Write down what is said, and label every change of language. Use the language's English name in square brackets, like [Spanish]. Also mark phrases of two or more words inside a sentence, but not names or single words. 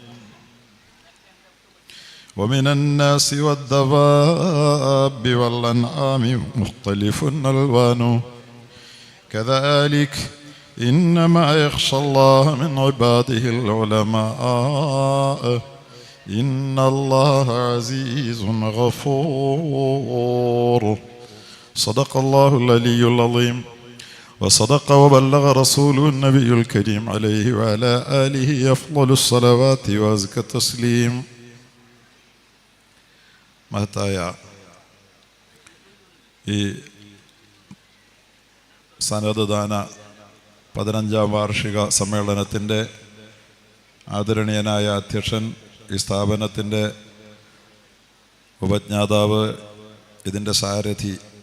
[Arabic] ومن الناس والدواب والأنعام مختلف ألوانه كذلك إنما يخشى الله من عباده العلماء إن الله عزيز غفور. صدق الله العلي العظيم وصدق وبلغ رسوله النبي الكريم عليه وعلى آله أفضل الصلوات وأزكى التسليم. [Malayalam] മഹത്തായ ഈ സനദ്ദാന 15ാം വാർഷിക സമ്മേളനത്തിൻ്റെ ആദരണീയനായ അധ്യക്ഷൻ, ഈ സ്ഥാപനത്തിൻ്റെ ഉപജ്ഞാതാവ്, ഇതിൻ്റെ സാരഥി,